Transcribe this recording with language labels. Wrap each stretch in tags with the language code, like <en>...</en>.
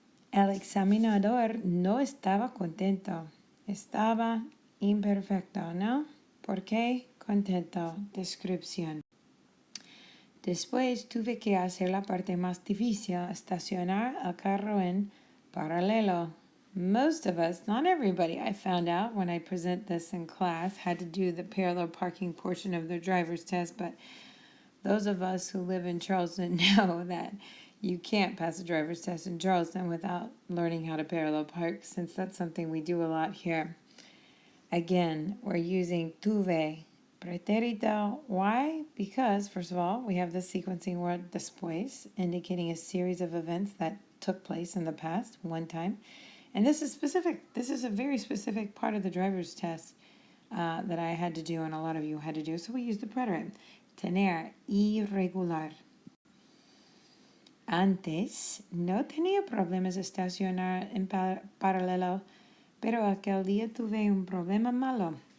<es>El examinador no estaba contento. Estaba imperfecto, ¿no? ¿Por qué? Contento. Descripción. Después tuve que hacer la parte más difícil, estacionar el carro en paralelo.</es> <en>Most of us, not everybody, I found out when I present this in class, had to do the parallel parking portion of their driver's test, but those of us who live in Charleston know that you can't pass a driver's test in Charleston without learning how to parallel park, since that's something we do a lot here. Again, we're using tuve, pretérito. Why? Because, first of all, we have the sequencing word después, indicating a series of events that took place in the past, one time. And this is specific. This is a very specific part of the driver's test that I had to do and a lot of you had to do. So we use the preterite. Tener, irregular.</en> <es>Antes no tenía problemas estacionar en paralelo, pero aquel día tuve un problema malo.</es>